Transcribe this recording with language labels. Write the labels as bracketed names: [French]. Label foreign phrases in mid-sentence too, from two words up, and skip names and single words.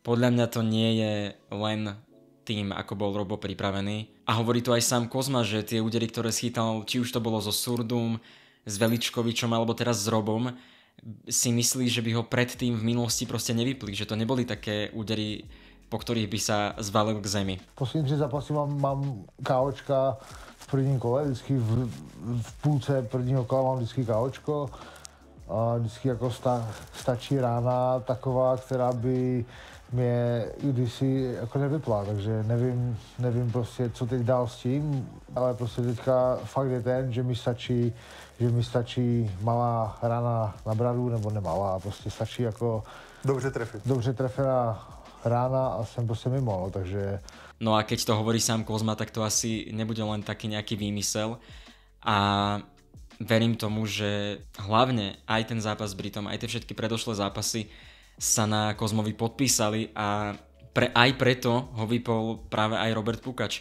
[Slovak] Podľa mňa to nie je len tým, ako bol Robo pripravený. A hovorí to aj sám Kozma, že tie údery, ktoré schytal, či už to bolo so Surdum, s Veličkovičom alebo teraz s Robom, si myslí, že by ho predtým v minulosti proste nevypli, že to neboli také údery, po ktorých by sa zvalil k zemi. [Czech] Poslední 3 zápasy mám KOčka v prvním kole, vždycky v půlce prvního kola mám vždycky KOčko. A vždycky jako stačí rána taková, která by mě kdysi jako nevypla, takže nevím prostě, co teď dál s tím, ale prostě teďka fakt je ten, že mi stačí malá rána na bradu, nebo nemalá, prostě stačí jako dobře trefená rána a jsem prostě mimo, no, takže... [Slovak] No a keď to hovorí sám Kozma, tak to asi nebude len taký nejaký výmysel a verím tomu, že hlavne aj ten zápas s Britom, aj tie všetky predošlé zápasy sa na Kozmovi podpísali a aj preto ho vypol práve aj Robert Pukač.